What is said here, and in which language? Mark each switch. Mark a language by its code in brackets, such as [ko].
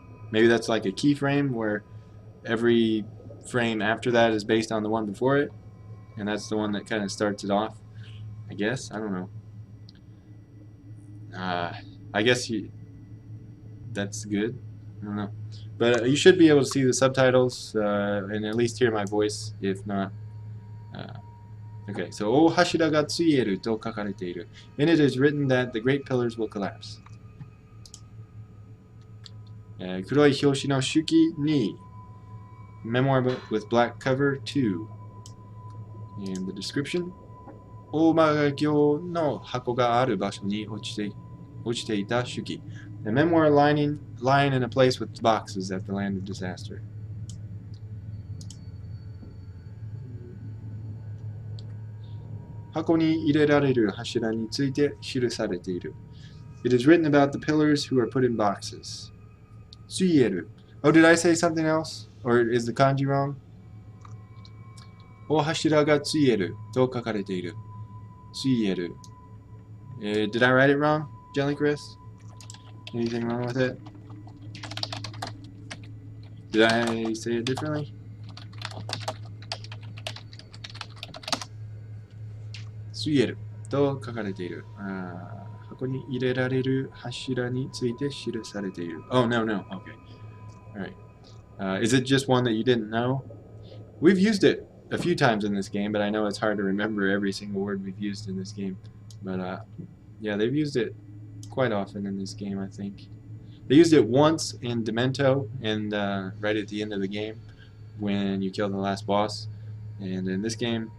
[en] Maybe that's like a keyframe where every frame after that is based on the one before it, and that's the one that kind of starts it off. I guess. I don't know. I guess that's good. I don't know. But you should be able to see the subtitles and at least hear my voice, if not. Okay, so [ja] 大柱がついえると書かれている. [en] In it is written that the great pillars will collapse. [ja] 黒い表紙の手記2 [en] Memoir with black cover 2 And the description [ja] 大間京の箱がある場所に落ちていた手記 [en] The memoir lying in a place with boxes at the land of disaster. [ja] 箱に入れられる柱について記されている. [en] It is written about the pillars who are put in boxes. [ja] ついえる. [en] Oh, did I say something else? Or is the kanji wrong? [ja] 大柱がついえると書かれている. ついえる. [en] Did I write it wrong, Jelly Chris? Anything wrong with it? Did I say it differently? [ja] ついえると書かれている.箱に入れられる柱について記されている. [en] Oh, no. Okay. Alright. Is it just one that you didn't know? We've used it a few times in this game, but I know it's hard to remember every single word we've used in this game. But, yeah, they've used it quite often in this game, I think. They used it once in Demento, and right at the end of the game, when you kill the last boss. And in this game...